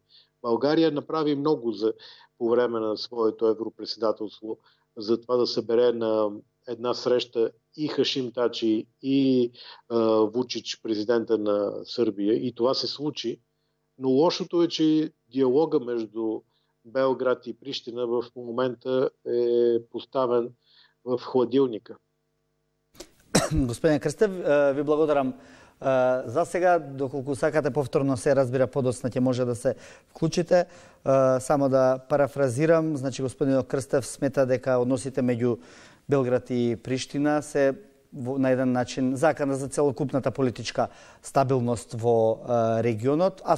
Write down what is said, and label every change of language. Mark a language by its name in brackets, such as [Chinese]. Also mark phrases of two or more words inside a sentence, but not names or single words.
[Bulgarian] България направи много по време на своето европредседателство за това да събере на една среща и Хашим Тачи, и Вучич, президента на Сърбия. И това се случи. Но лошото е, че диалога между Белград и Прищина в момента е поставен в хладилника. [Macedonian] Господин Крстев, ви благодарам. За сега, доколку сакате повторно се разбира подоцна, ќе може да се вклучите. Само да парафразирам, значи господин Крстев смета дека односите меѓу Белград и Приштина се на еден начин закана за целокупната политичка стабилност во регионот, а